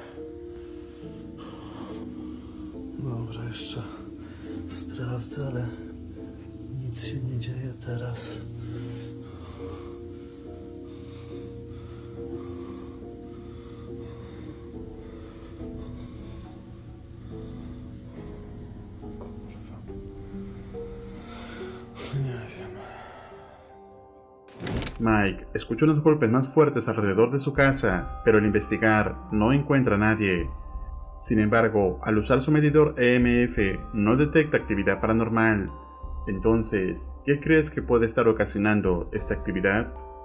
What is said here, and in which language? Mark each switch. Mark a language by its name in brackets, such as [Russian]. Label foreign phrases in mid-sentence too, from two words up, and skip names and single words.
[Polish] Dobra, jeszcze sprawdzę, ale nic się nie dzieje teraz. Kurwa. Nie wiem. [Spanish] Mike escucha unos golpes más fuertes alrededor de su casa, pero al investigar no encuentra a nadie. Sin embargo, al usar su medidor EMF no detecta actividad paranormal. Entonces, ¿qué crees que puede estar ocasionando esta actividad?